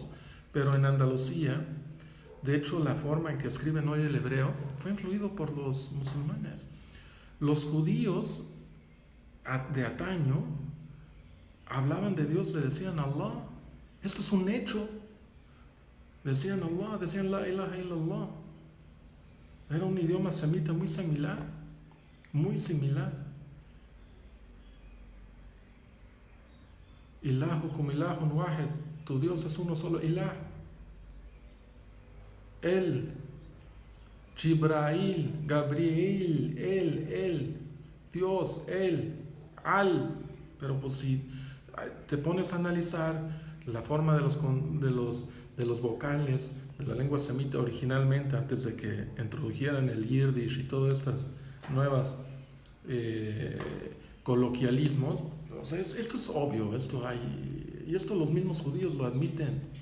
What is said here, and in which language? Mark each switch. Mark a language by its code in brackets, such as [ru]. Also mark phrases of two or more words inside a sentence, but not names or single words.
[es] Pero en Andalucía, de hecho, la forma en que escriben hoy el hebreo fue influido por los musulmanes. Los judíos de antaño hablaban de Dios, le decían Allah. Esto es un hecho. Decían Allah, decían [ar] لا إله إلا الله. [es] Era un idioma semita muy similar. Muy similar. [ar] إلهكم إله واحد. [es] Tu Dios es uno solo. Ilah. Él. Jibrail. Gabriel. Él. Dios. Él. Al. Pero pues si te pones a analizar la forma de los vocales de la lengua semita originalmente, antes de que introdujeran el yiddish y todas estas nuevas coloquialismos, o sea, esto es obvio, y esto los mismos judíos lo admiten.